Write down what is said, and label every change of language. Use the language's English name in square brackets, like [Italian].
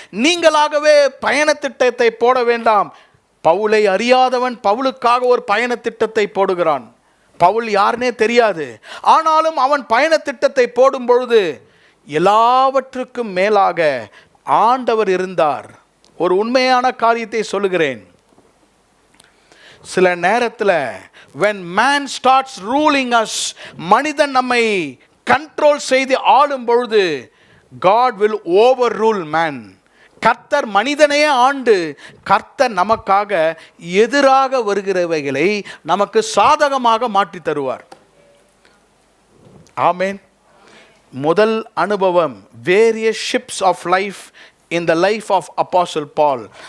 [Tamil] நீங்களாகவே பயண திட்டத்தை போட வேண்டாம். பவுலை அறியாதவன் பவுலுக்காக ஒரு பயண திட்டத்தை போடுகிறான். பவுல் யாருனே தெரியாது. ஆனாலும் அவன் பயண திட்டத்தை போடும் பொழுது எல்லாவற்றுக்கும் மேலாக ஆண்டவர் இருந்தார். ஒரு உண்மையான காரியத்தை சொல்லுகிறேன். சில நேரத்தில் [English] when man starts ruling us, [Tamil] மனிதன் நம்மை கண்ட்ரோல் செய்து ஆளும் பொழுது, [English] God will overrule man. [Tamil] கர்த்தர் மனிதனையே ஆண்டு, கர்த்தர் நமக்காக எதிராக வருகிறவைகளை நமக்கு சாதகமாக மாற்றி தருவார். ஆமேன். முதல் அனுபவம், [English] Various ships of life in the life of apostle Paul.